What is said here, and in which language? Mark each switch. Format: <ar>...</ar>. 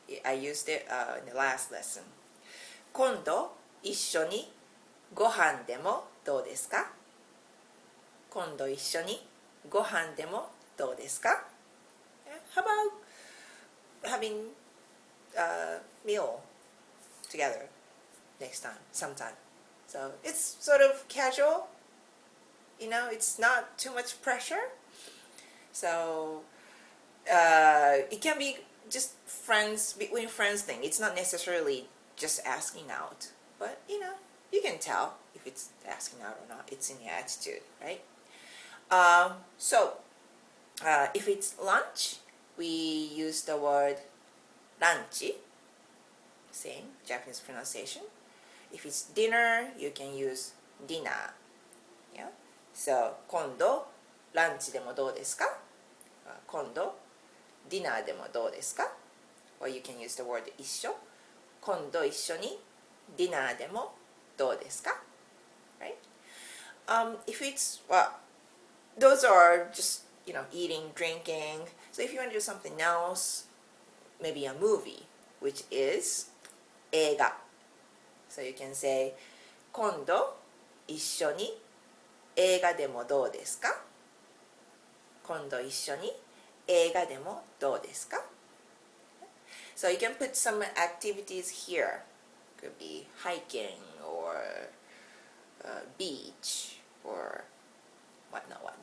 <en>I used it in the last lesson.</en> <ja>今度一緒にご飯でもどうですか? 今度一緒にご飯でもどうですか?</ja> <en>How about having a meal together next time, sometime? So it's sort of casual, it's not too much pressure. So it can be just friends, between friends thing. It's not necessarily just asking out, but you can tell if it's asking out or not. It's in the attitude, right? So if it's lunch, we use the word ranchi, same Japanese pronunciation. If it's dinner, you can use dinner. Yeah.</en> <ja>So 今度ランチでもどうですか?今度ディナーでもどうですか?</ja> <en>Or you can use the word 一緒.</en> <ja>今度一緒にディナーでもどうですか?</ja> <en>Right? If it's, those are just, eating, drinking. So if you want to do something else, maybe a movie, which is 映画. So you can say</en> <ja>今度一緒に映画でもどうですか? 今度一緒に映画でもどうですか?</ja> <en>So you can put some activities here. Could be hiking or beach or whatnot.</en>